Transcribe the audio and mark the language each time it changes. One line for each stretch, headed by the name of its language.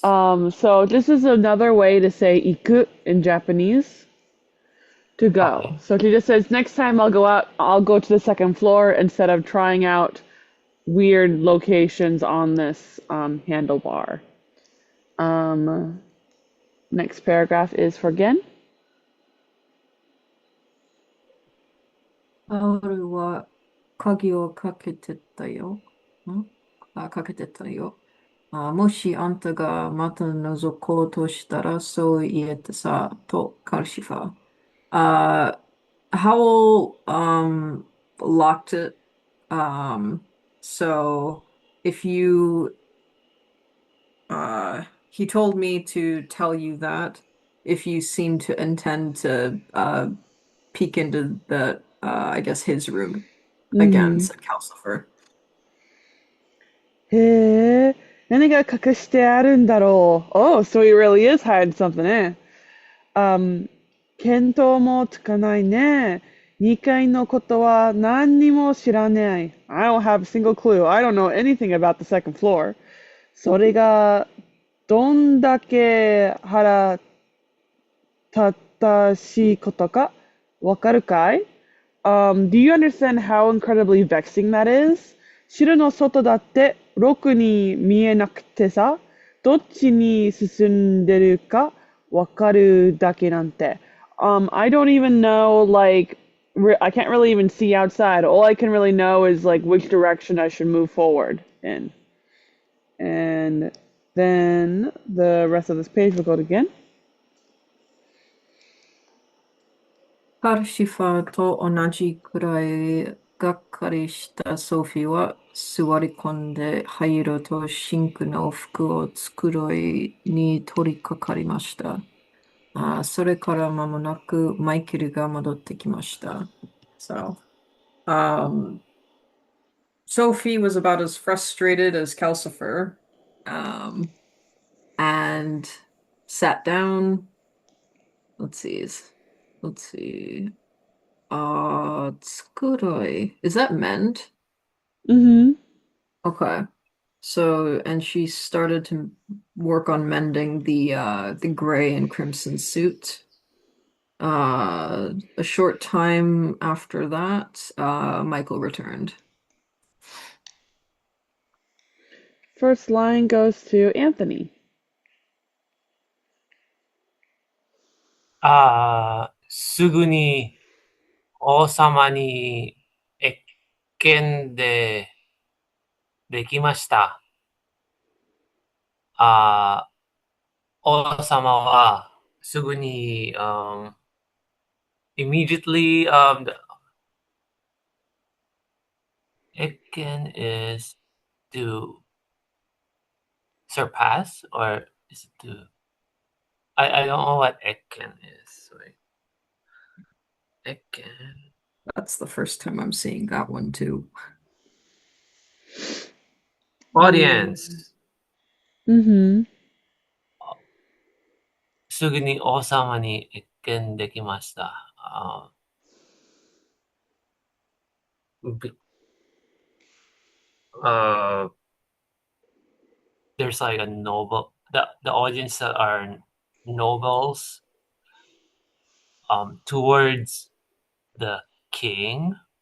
English: So this is another way to say iku in Japanese, to go. Okay. So she just says, next time I'll go out, I'll go to the second floor instead of trying out weird locations on this handlebar. Next paragraph is for Gen.
Japanese: ハウルは鍵をかけてたよ。んかけてたよ。もしあんたがまた覗こうとしたら、そう言えてさ、とカルシファー。
English: Uh, Howl locked it. So if you he told me to tell you that if you seem to intend to peek into the I guess his room again,
Japanese: うん。
English: said Calcifer.
Japanese: へえ、何が隠してあるんだろう。
English: Oh, so he really is hiding something, eh?
Japanese: 見当もつかないね。 2階のことは何にも知らない。
English: I don't have a single clue. I don't know anything about the second floor.
Japanese: それがどんだけ腹正しいことかわかるかい？
English: Do you understand how incredibly vexing that is?
Japanese: 城の外だってろくに見えなくてさ、どっちに進んでるかわかるだけなんて。
English: I don't even know, like, I can't really even see outside. All I can really know is, like, which direction I should move forward in. And then the rest of this page will go again.
Japanese: カルシファーと同じくらいがっかりしたソフィーは座り込んで灰色とシンクの服を繕いに取り掛かりました。それから間もなくマイケルが戻ってきました。
English: So, Sophie was about as frustrated as Calcifer, um, and sat down. Let's see. Let's see. Tsukuroi. Is that mend? Mm-hmm. Okay. So, and she started to work on mending the gray and crimson suit. A short time after that, Michael returned. First line goes to Anthony.
Japanese: すぐに王様に謁見できました。あ王様はすぐに、
English: immediately, the 謁見 is to surpass, or is it to, I don't know what 謁見 is. Wait. 謁見 That's the first time I'm seeing that one too. audience. Mm-hmm.
Japanese: すぐに王様に謁見できました。
English: Be- uh, there's like a noble, the audience that are nobles, towards the king.